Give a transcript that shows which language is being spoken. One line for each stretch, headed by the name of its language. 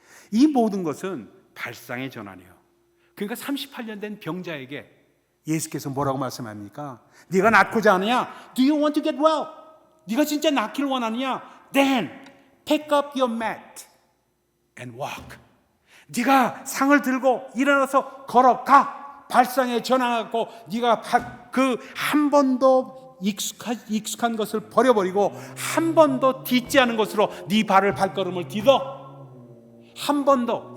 Korean: 이 모든 것은 발상의 전환이에요. 그러니까 38년 된 병자에게 예수께서 뭐라고 말씀합니까? 네가 낫고자 하느냐?
English: Do you want to get well?
Korean: 네가 진짜 낫기를 원하느냐?
English: Then pick up your mat and walk.
Korean: 네가 상을 들고 일어나서 걸어가. 발상에 전환하고 네가 그 한 번도 익숙한 것을 버려버리고 한 번도 딛지 않은 것으로 네 발걸음을 디뎌. 한 번도.